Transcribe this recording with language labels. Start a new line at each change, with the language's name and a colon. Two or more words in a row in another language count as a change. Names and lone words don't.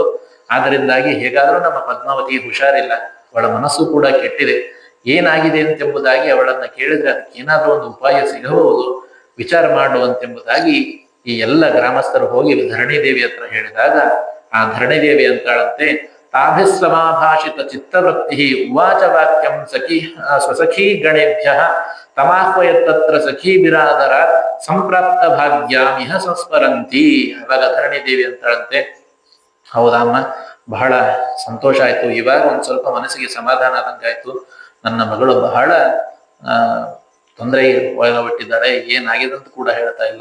Kannada: ಆದ್ದರಿಂದಾಗಿ ಹೇಗಾದ್ರೂ ನಮ್ಮ ಪದ್ಮಾವತಿ ಹುಷಾರಿಲ್ಲ, ಅವಳ ಮನಸ್ಸು ಕೂಡ ಕೆಟ್ಟಿದೆ. ಏನಾಗಿದೆ ಅಂತೆಂಬುದಾಗಿ ಅವಳನ್ನ ಕೇಳಿದ್ರೆ ಅದಕ್ಕೆ ಏನಾದ್ರೂ ಒಂದು ಉಪಾಯ ಸಿಗಬಹುದು, ವಿಚಾರ ಮಾಡುವಂತೆಂಬುದಾಗಿ ಈ ಎಲ್ಲ ಗ್ರಾಮಸ್ಥರು ಹೋಗಿ ಧರಣಿ ದೇವಿ ಹತ್ರ ಹೇಳಿದಾಗ ಆ ಧರಣಿ ದೇವಿ ಅಂತಾಳಂತೆ,
Sanskrit: ತಾಭಿಸ್ಸಮಾಭಾಷಿತ ಚಿತ್ತವೃತ್ತಿ ಉವಾಚ ವಾಕ್ಯಂ ಸ್ವಸಖೀ ಗಣೇಭ್ಯ ತಮಾಹ್ವಯತ್ತತ್ರ ಸಖೀ ಬಿರಾದರ ಸಂಪ್ರಾಪ್ತ ಭಾಗ್ಯಾಮಿಹ ಸಂಸ್ಮರಂತಿ.
Kannada: ಅವಾಗ ಧರಣಿ ದೇವಿ ಅಂತಾಳಂತೆ, ಹೌದಮ್ಮ, ಬಹಳ ಸಂತೋಷ ಆಯ್ತು, ಇವಾಗ ಒಂದ್ ಸ್ವಲ್ಪ ಮನಸ್ಸಿಗೆ ಸಮಾಧಾನ ಆದಂಗಾಯ್ತು. ನನ್ನ ಮಗಳು ಬಹಳ ತೊಂದರೆ ಒಳಗಬಿಟ್ಟಿದ್ದಾಳೆ, ಏನಾಗಿದಂತ ಕೂಡ ಹೇಳ್ತಾ ಇಲ್ಲ.